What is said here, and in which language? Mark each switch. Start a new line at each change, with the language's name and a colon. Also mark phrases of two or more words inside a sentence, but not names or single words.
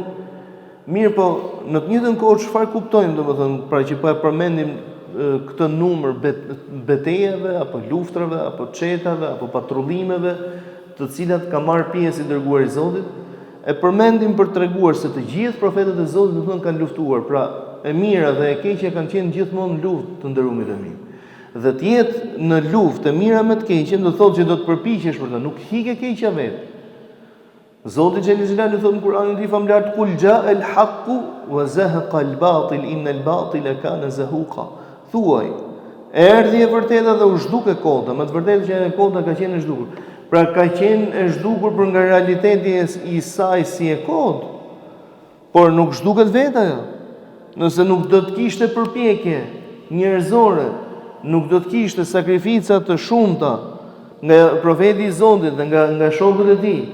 Albanian: Mirë, po në të njëjtën kohë çfarë kuptojmë domethënë, pra që po e përmendim këtë numër betejave apo luftrave apo çetave apo patrullimeve të cilat ka marrë pjesë i dërguari i Zotit, e përmendim për treguar se të gjithë profetët e Zotit domethënë kanë luftuar, pra e mira dhe e keqja kanë qenë gjithmonë në luftë të nderumit e mi. Dhe të jetë në luftë e mira me të keqen do thotë që do të përpiqesh për të, nuk hik e keqja vetë. Zoti
Arabic: جل جلاله
Albanian: thotë në Kur'anin e famlar,
Arabic: قل جاء الحق وزهق الباطل إن الباطل كان زهوقا.
Albanian: Thuaj, erdhi e vërteta dhe u zhduke kota, më të vërtetë që e kota ka qenë e zhdukur. Pra ka qenë e zhdukur për nga realiteti i saj si e kod, por nuk zhduket vetë ajo. Nëse nuk do të kishte përpjekje njerëzore, nuk do të kishte sakrifica të shumta nga profeti i Zotit dhe nga shokët e tij.